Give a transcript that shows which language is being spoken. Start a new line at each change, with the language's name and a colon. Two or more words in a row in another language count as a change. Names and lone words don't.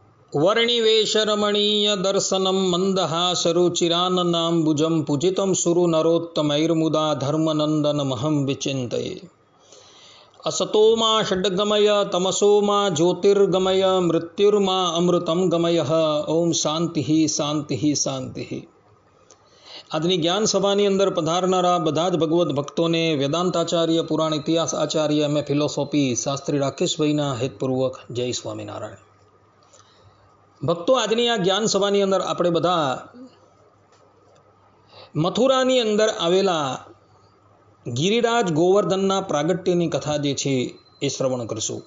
Sanskrit: वर्णिवेशरमणीय दर्शनं मन्दहासरुचिराननाम्बुजं पूजितं सुरनरोत्तमैर्मुदा धर्मनन्दनमहं विचिन्तये। असतो मा षड्गमय तमसो मा ज्योतिर्गमय मृत्युर्मा अमृतं गमय। ओम शांति शांति शांति।
Gujarati: આજની જ્ઞાન સભાની અંદર પધારનારા બધા જ ભગવદ્ ભક્તોને વેદાંતાચાર્ય પુરાણ ઇતિહાસ આચાર્ય
English: M A philosophy
Gujarati: શાસ્ત્રી રાકેશભાઈના હેતપૂર્વક જય સ્વામિનારાયણ। ભક્તો, આજની આ જ્ઞાન સભાની અંદર આપણે બધા મથુરાની અંદર આવેલા ગિરિરાજ ગોવર્ધનના પ્રાગટ્યની કથા જે છે એ શ્રવણ કરશું।